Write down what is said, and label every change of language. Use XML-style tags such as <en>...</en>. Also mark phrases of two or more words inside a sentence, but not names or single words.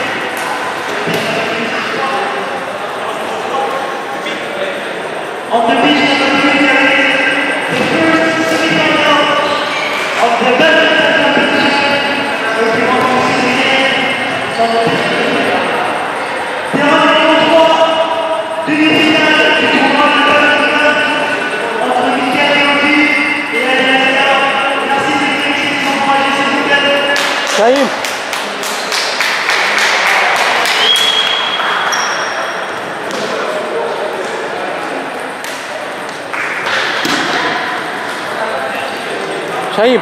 <en>On the beach number 3, there is the first semi-final of the badminton competition. Everyone can see the game on the beach.</en> <fr>Terrain numéro 3, demi-finale du tournoi de badminton entre Michael Léopi et Alias Gare. Merci de venir ici, ils s'encouragent, s'il vous plaît. Saïm. Shaib.</fr>